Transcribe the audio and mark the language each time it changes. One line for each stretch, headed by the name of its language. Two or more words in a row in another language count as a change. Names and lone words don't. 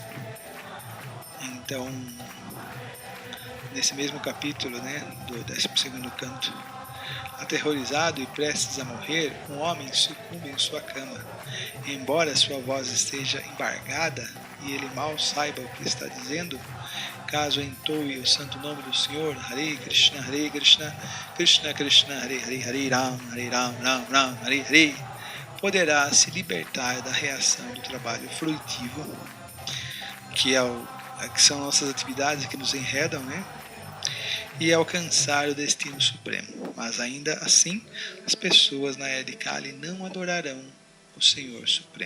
Portuguese: Então, nesse mesmo capítulo, né, do 12º canto, aterrorizado e prestes a morrer, um homem sucumbe em sua cama. Embora sua voz esteja embargada e ele mal saiba o que está dizendo, caso entoe o santo nome do Senhor,
Sanskrit: हरे कृष्ण, कृष्ण कृष्ण, हरे हरे, हरे राम, राम राम, हरे हरे,
Portuguese: poderá se libertar da reação do trabalho frutivo, que são nossas atividades que nos enredam, né? E alcançar o destino supremo. Mas ainda assim, as pessoas na era de Kali não adorarão o Senhor Supremo.